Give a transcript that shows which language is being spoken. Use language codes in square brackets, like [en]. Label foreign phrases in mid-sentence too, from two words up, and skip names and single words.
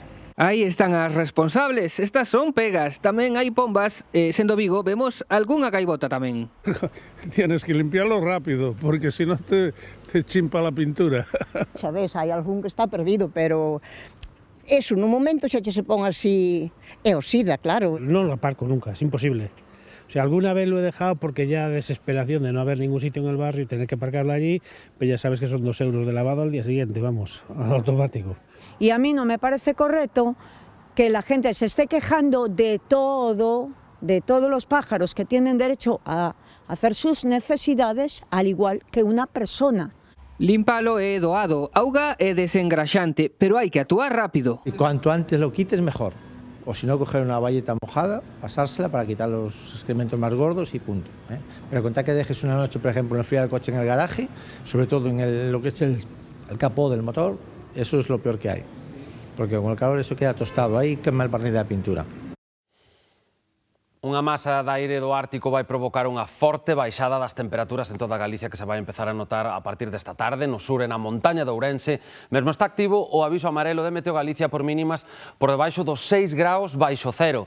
[gl] Aí están as responsables, estas son pegas, tamén hai pombas, sendo Vigo, vemos algunha gaivota tamén. [es] Tienes que limpiarlo rápido, porque si no te chimpa la pintura. [gl] Sabes, hai algún que está perdido, pero eso, nun momento xa se pon así, e oxida, claro. [es] Non lo aparco nunca, es imposible. O sea, alguna vez lo he dejado porque ya desesperación de no haber ningún sitio en el barrio y tener que aparcarlo allí, pues ya sabes que son 2 euros de lavado al día siguiente, vamos, automático. Y a mí no me parece correcto que la gente se esté quejando de todo, de todos los pájaros que tienen derecho a hacer sus necesidades, al igual que una persona. [gl] Límpalo é doado, auga é desengraxante, pero hai que actuar rápido. [es] Y cuanto antes lo quites, mejor. O si no, coger una bayeta mojada, pasársela para quitar los excrementos más gordos y punto. Pero contar que dejes una noche, por ejemplo, enfriar el coche en el garaje, sobre todo en lo que es el capó del motor, eso es lo peor que hay. Porque con el calor eso queda tostado, ahí quema el barniz de la pintura. [gl] Unha masa de aire do Ártico vai provocar unha forte baixada das temperaturas en toda Galicia que se vai empezar a notar a partir desta tarde no sur e na montaña de Ourense. Mesmo está activo o aviso amarelo de Meteo Galicia por mínimas por debaixo dos 6 graus baixo cero.